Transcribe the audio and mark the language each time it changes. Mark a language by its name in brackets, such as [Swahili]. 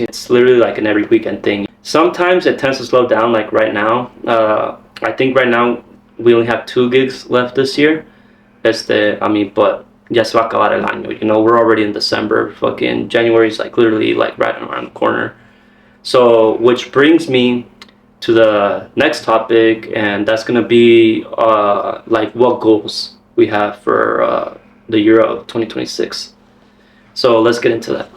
[English] It's literally like an every weekend thing. Sometimes it tends to slow down, like right now. I think right now we only have 2 gigs left this year. [Spanish] But ya se va a acabar el año. [English] You know, we're already in December. Fucking January is like literally like right around the corner. So, which brings me to the next topic, and that's gonna be like what goals we have for the year of 2026. So let's get into that.